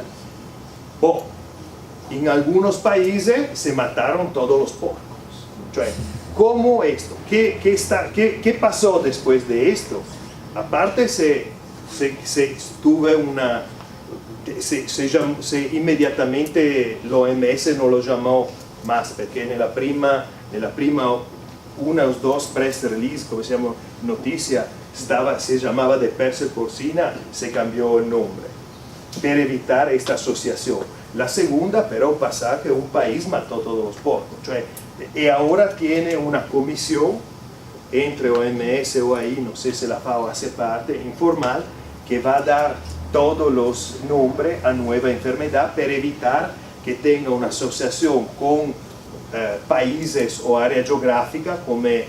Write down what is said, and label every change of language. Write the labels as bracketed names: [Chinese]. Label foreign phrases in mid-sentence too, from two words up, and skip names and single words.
[Spanish] Bon, en algunos países se mataron todos los porcos. Cioè, ¿cómo esto? ¿Qué pasó después de esto? Aparte inmediatamente [Italian] l'OMS non lo [Spanish] llamó más, [Italian] perché nella prima una [Spanish] o dos [English] press release, [Italian] come si [Spanish] llama, notizia, se llamaba de peste porcina, se cambió el nombre, per evitar esta asociación. La segunda, pero, pasa que un país mató todos los porcos, cioè, y ahora tiene una comisión entre OMS o OAI, no sé si la FAO hace parte, informal, que va a dar todos los nombres a nueva enfermedad para evitar que tenga una asociación con países o área geográfica, como